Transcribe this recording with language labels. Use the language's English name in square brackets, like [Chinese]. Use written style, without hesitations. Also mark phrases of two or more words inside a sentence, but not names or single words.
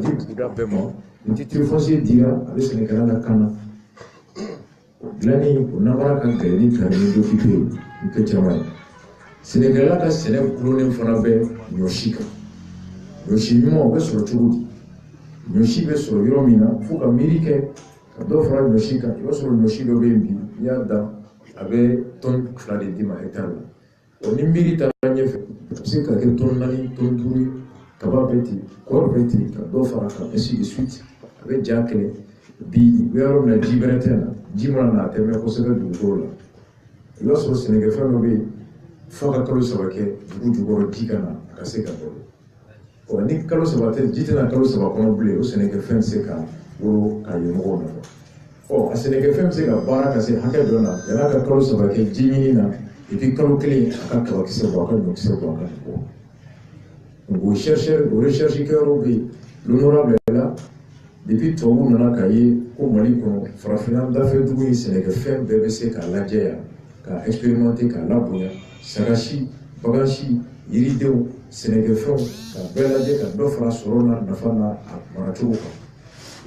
[Bambara] di buguda bɛɛ ma ni [French] titre foncier [Bambara] dira a bɛ sɛnɛkɛla lakana dilanni o namara ka gɛlɛn ni [French] permis d'occuper [Bambara] ni kɛ caman ye sɛnɛkɛla ka sɛnɛ gulonnen fana bɛ ɲɔsi kan ɲɔsi ɲuman o bɛ sɔrɔ cogo di ɲɔsi bɛ sɔrɔ yɔrɔ min na fo ka miiri kɛ ka dɔ fara ɲɔsi kan i b'a sɔrɔ ɲɔsi dɔ bɛ yen bi n'i y'a dan a bɛ tɔni 2 de d'i ma hectare la ni miiri taara ɲɛfɛ a bɛ se ka kɛ tɔni 4 tɔni 5 kaba bɛ ten kɔɔri bɛ ten ka dɔ fara kan [French] ainsi de suite [Bambara] a bɛ ja kɛlɛ bi u bɛ yɔrɔ min na ji bɛrɛ tɛ na ji mana na a tɛmɛ kosɛbɛ dugukolo la i b'a sɔrɔ sɛnɛkɛfɛn dɔ bɛ yen fo ka kalo 3 kɛ dugu jukɔrɔ ji ka na a ka se ka balo ni kalo 3 tɛ ji tɛna kalo 3 kɔnɔ bilen o sɛnɛkɛfɛn bɛ se ka wolo ka ye mɔgɔw nafa a sɛnɛkɛfɛn bɛ se ka baara ka se hakɛ dɔ la yan'a ka kalo 3 kɛ ji ɲini na [French] et puis [Bambara] kalo 1 a ka kabakisɛ bɔ a ka ɲɔkisɛ bɔ a ka bɔ donc o recherche kɛyɔrɔ bɛ yen [French] l'honorable est là [Bambara] depuis tubabu nana k'a ye ko Mali kɔnɔ farafinna dafɛdugu ye sɛnɛkɛfɛn bɛɛ bɛ se k'a lajɛ yan k'a expérimenter k'a labonya sagasi bagansi yiridenw sɛnɛkɛfɛnw k'a bɛɛ lajɛ ka dɔ fara sɔrɔ na nafa na a maracogo kan u